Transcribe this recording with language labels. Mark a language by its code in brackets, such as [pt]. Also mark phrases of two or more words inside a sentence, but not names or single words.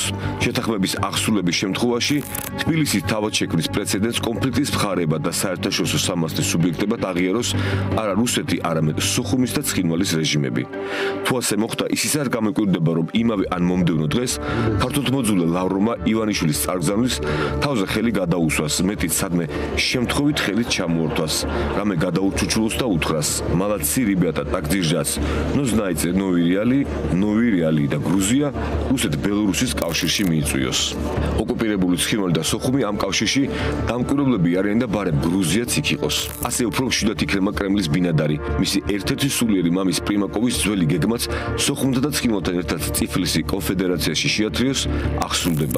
[ka] შეთანხმების აღსრულების შემთხვევაში თბილისის თავად შექმნის პრეცედენტს კონფლიქტის მხარეება და საერთაშორისო სამართლის სუბიექტებად აღიაროს არა რუსეთი, არამედ სუხუმის და ცხინვალის რეჟიმები. თუ ასე მოხდა, ის არ გამეკვირდება, რომ იმავე ან მომდევნო დღეს ქართულთმოძულე ლავროვმა ივანიშვილის წარგზავნის თავზე ხელი გადაუსვას, მეტიც სადმე შემთხვევით ხელით ჩამოართვას, რამე გადაუჩუჩულოს და უთხრას: [ru] "Молодцы, ребята, так держать. Но знаете, новые реалии [ka] და გრუზია რუსეთ-ბელორუსის კავშირში მიიწვიოს." ოკუპირებული ცხინვალი და სოხუმი ამ კავშირში დამკვირვებლები არიან და ბარემ გრუზიაც იქ იყოს. ასე უფრო მშვიდად იქნება კრემლის ბინადარი. მისი ერთ-ერთი სულიერი მამის პრიმაკოვის ძველი გეგმაც სოხუმთან და ცხინვალთან ერთად წიფლისი კონფედერაციაში შეათრიოს აღსრულდება.